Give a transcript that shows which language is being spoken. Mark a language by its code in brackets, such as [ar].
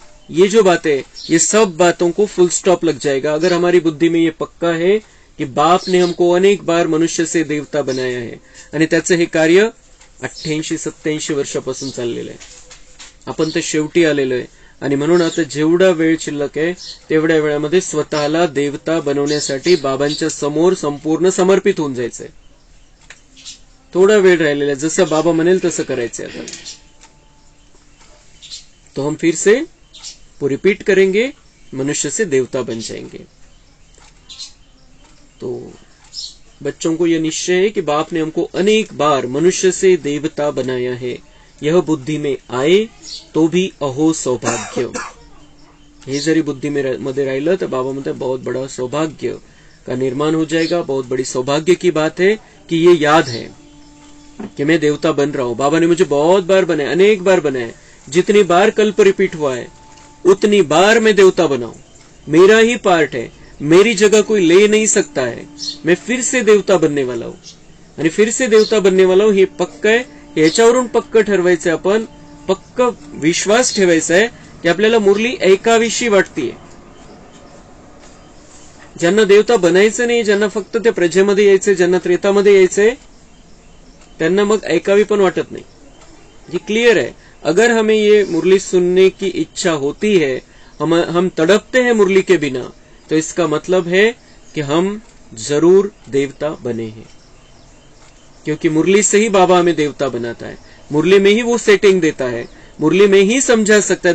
[hi] ये जो बात है, ये सब बातों को फुल स्टॉप लग जाएगा अगर हमारी बुद्धि में ये पक्का है कि बाप ने हमको अनेक बार मनुष्य से देवता बनाया है [mr] आणि त्याचं हे कार्य 88-87 वर्षापासून चाललेलं आहे. आपण तर शेवटी आलेलो आहे आणि म्हणून आता जेवढा वेळ शिल्लक आहे तेवढ्या वेळामध्ये स्वतःला देवता बनवण्यासाठी बाबांच्या समोर संपूर्ण समर्पित होऊन जायचंय. थोडा वेळ राहिलेला आहे, जसं बाबा म्हणेल तसं करायचंय. [hi] आता तो हम फिर से वो रिपीट करेंगे, मनुष्य से देवता बन जाएंगे. तो बच्चों को यह निश्चय है कि बाप ने हमको अनेक बार मनुष्य से देवता बनाया है. यह बुद्धि में आए तो भी अहो सौभाग्य. [mr] हे जरी बुद्धि में मध्ये राहिलं तर बाबा म्हणते [hi] बहुत बड़ा सौभाग्य का निर्माण हो जाएगा. बहुत बड़ी सौभाग्य की बात है कि ये याद है कि मैं देवता बन रहा हूं. बाबा ने मुझे बहुत बार बनाया, अनेक बार बनाया. जितनी बार कल्प रिपीट हुआ है उतनी बार मैं देवता बनाऊं. मेरा ही पार्ट है, मेरी जगह कोई ले नहीं सकता है. मैं फिर से देवता बनने वाला हूं आणि फिर से देवता बनने वाला हूं. [mr] हे पक्क आहे. याच्यावरून पक्क ठरवायचं, आपण पक्क विश्वास ठेवायचा आहे की आपल्याला मुरली ऐकावीशी वाटतीये. ज्यांना देवता बनायचं नाही, ज्यांना फक्त त्या प्रजेमध्ये यायचंय, ज्यांना त्रेतामध्ये यायचंय, त्यांना मग ऐकावी पण वाटत नाही. [hi] ये क्लियर है. अगर हमें ये मुरली सुनने की इच्छा होती है, हम तड़पते हैं मुरली के बिना, तो इसका मतलब है कि हम जरूर देवता बने हैं. क्योंकि मुरली से ही बाबा हमें देवता बनाता है. मुरली में ही वो सेटिंग देता है, मुरली में ही समझा सकता है.